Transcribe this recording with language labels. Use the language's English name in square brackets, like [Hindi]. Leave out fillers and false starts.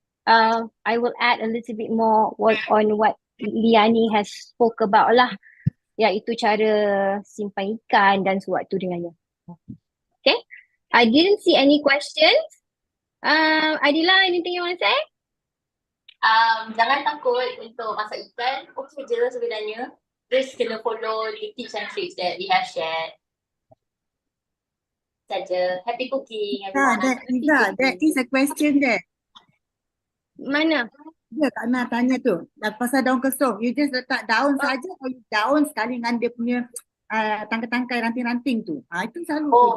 [English] I will add a little bit more on what Liani has spoke about lah, [Malay] iaitu cara simpan ikan dan sewaktu dengannya. [English] Okay, I didn't see any questions. Adila, anything you want to say? [Malay] Jangan takut untuk masak ikan. Okay je sebenarnya. [English] Just [Malay] kena [English] follow the tips and tricks that we have shared. [Malay] Saja. [English] Happy cooking everyone. That is a question there. [Malay] Mana? Dia tak nak tanya tu. Pasal daun kesum. You just letak daun saja atau you daun sekali dengan dia punya tangkai-tangkai ranting-ranting tu. Itu selalu.